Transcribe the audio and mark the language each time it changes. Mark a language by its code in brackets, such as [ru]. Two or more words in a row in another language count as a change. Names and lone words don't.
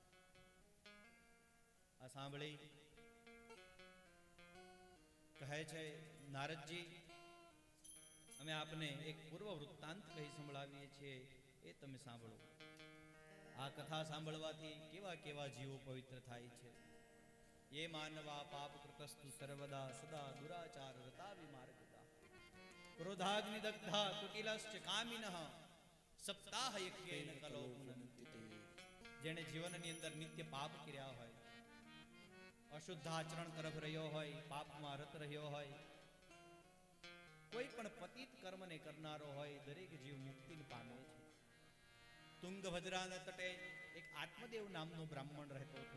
[gu] આ સાંભળી કહે છે નારદજી, અમે આપને એક પૂર્વ વૃત્તાંત કહી સંભળાવીએ છીએ, એ તમે સાંભળો. આ કથા સાંભળવાથી કેવા કેવા જીવો પવિત્ર થાય છે. [sa] ये मानवा पाप कृतस्तु सर्वदा सदा दुराचार रता विमार्गता क्रोधाग्नि दग्धा कुटिलश्च कामिनः सप्ताह यज्ञेन कलो पुनन्ति. [gu] જેણે જીવનની અંદર નિત્ય પાપ કર્યા હોય, અશુદ્ધ આચરણ તરફ રહ્યો હોય, પાપમાં રત રહ્યો હોય, કોઈ પણ પતિત કર્મને કરનારો હોય, દરેક જીવ મુક્તિને પામે છે. તુંગભદ્રાના તટે એક આત્મદેવ નામનો બ્રાહ્મણ રહેતો હતો.